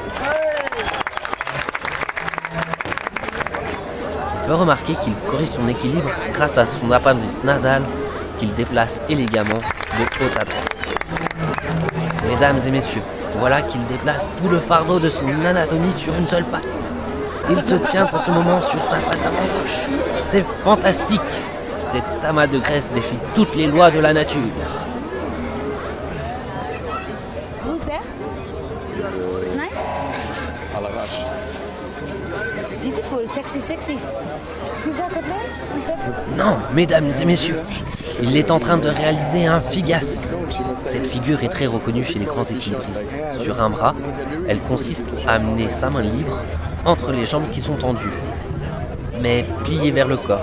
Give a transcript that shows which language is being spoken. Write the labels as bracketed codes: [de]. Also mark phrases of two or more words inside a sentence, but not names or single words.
[fr] On peut remarquer qu'il corrige son équilibre grâce à son appendice nasal qu'il déplace élégamment de haut à droite. Mesdames et messieurs, voilà qu'il déplace tout le fardeau de son anatomie sur une seule patte. Il se tient en ce moment sur sa patte avant gauche. C'est fantastique. Cet amas de graisse défie toutes les lois de la nature. [nl] Hoe zeg? [fr] Nice? À l'arrache. [en] Beautiful, sexy. [fr] Vous en faites? Non, mesdames et messieurs, il est en train de réaliser un figasse. Cette figure est très reconnue chez les grands équilibristes. Sur un bras, elle consiste à amener sa main libre entre les jambes qui sont tendues, mais pliées vers le corps.